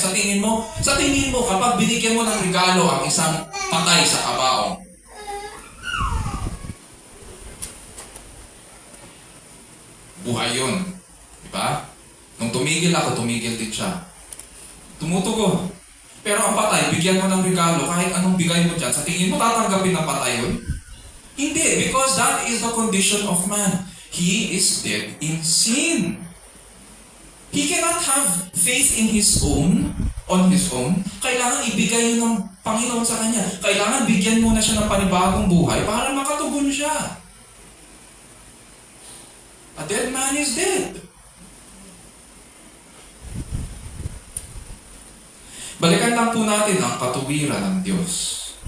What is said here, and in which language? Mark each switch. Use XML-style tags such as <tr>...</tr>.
<tl>Sa tingin mo, kapag binigyan mo ng regalo ang isang patay sa kabaong, buhay yun. Diba? Nung tumigil ako, tumigil din siya. Tumutugon. Pero ang patay, bigyan mo ng regalo, kahit anong bigay mo dyan, sa tingin mo tatanggapin ng patay yun? Hindi,</tl> <en>because that is the condition of man. He is dead in sin. He cannot have faith in his own, on his own.</en> <tl>Kailangan ibigay yun ng Panginoon sa kanya. Kailangan bigyan muna siya ng panibagong buhay para makatugon siya.</tl> <en>A dead man is dead.</en> <tl>Balikan lang po natin ang katuwiran ng Diyos.</tl>